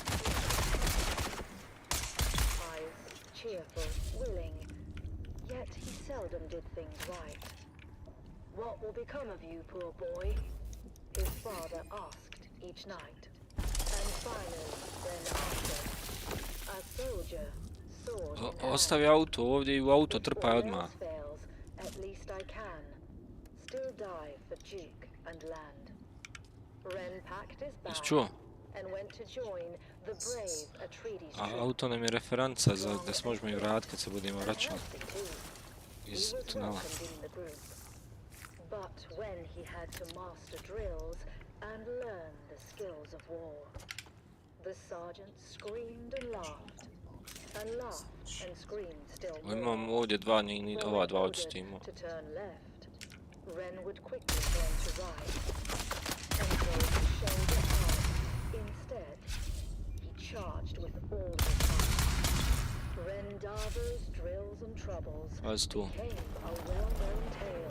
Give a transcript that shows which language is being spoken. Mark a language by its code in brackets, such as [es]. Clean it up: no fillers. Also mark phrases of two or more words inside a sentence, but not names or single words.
[en] Pious, cheerful, willing, yet he seldom did things right. What will become of you, poor boy? His father asked each night. And finally, then after, a soldier, sword in hand. [bs] Ostavi auto ovdje i u auto trpaj odmah. [en] Fails, at least I can. Still die for Duke and land. Ren packed his bag [bs] Čuo? [en] and went to join the brave Atreides A troop. [bs] auto nam je referenca za da se možemo i vratiti kad se budemo vraćali iz tunela. [en] But when he had to master drills and learn the skills of war, the sergeant screamed and laughed and screamed still more. [bs] Imamo ovdje ova dva očito imamo. [en] To turn left, Ren would quickly turn to right and throw his shoulder out. Instead, he charged with all his might. Ren Darvo's drills and troubles became a well-known tale.